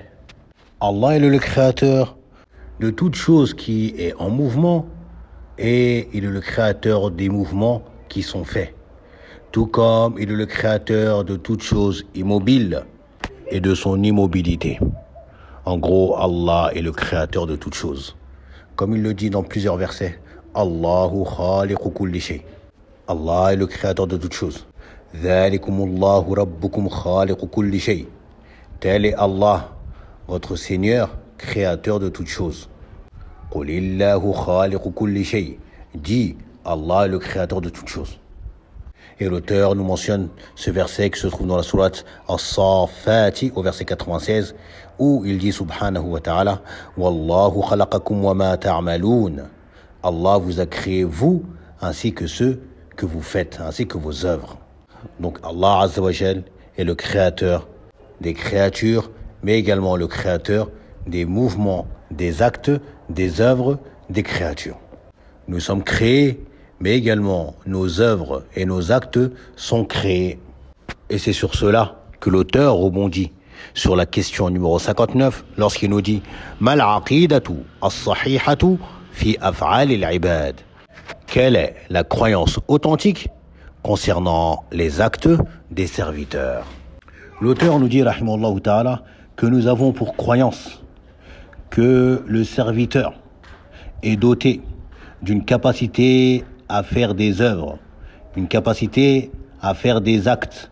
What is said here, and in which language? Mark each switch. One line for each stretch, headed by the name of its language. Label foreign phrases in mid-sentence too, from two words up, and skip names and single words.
French: Allah est le créateur de toute chose qui est en mouvement et il est le créateur des mouvements qui sont faits. Tout comme il est le créateur de toute chose immobile et de son immobilité. En gros, Allah est le créateur de toute chose. Comme il le dit dans plusieurs versets,
Arabic: الله خالق كل شيء.
French: Allah est le créateur de toute chose.
Arabic: ذلكم الله ربكم خالق كل شيء.
French: Tel est Allah, votre Seigneur, créateur de toutes choses.
Arabic: قل الله خالق كل شيء.
French: Dit, Allah est le créateur de toutes choses. Et l'auteur nous mentionne ce verset qui se trouve dans la sourate As-Saffati au verset 96, où il dit
Arabic: سبحانه وتعالى والله خلقكم وما تعملون.
French: Allah vous a créé vous ainsi que ceux que vous faites, ainsi que vos œuvres. Donc Allah
Arabic: عز وجل
French: est le créateur des créatures, mais également le créateur des mouvements, des actes, des œuvres, des créatures. Nous sommes créés, mais également nos œuvres et nos actes sont créés. Et c'est sur cela que l'auteur rebondit sur la question numéro 59 lorsqu'il nous dit «
Arabic: ما العقيدة الصحيحة في أفعال العباد
French: » Quelle est la croyance authentique concernant les actes des serviteurs? L'auteur nous dit,
Arabic: رحمه الله تعالى,
French: que nous avons pour croyance que le serviteur est doté d'une capacité à faire des œuvres, une capacité à faire des actes.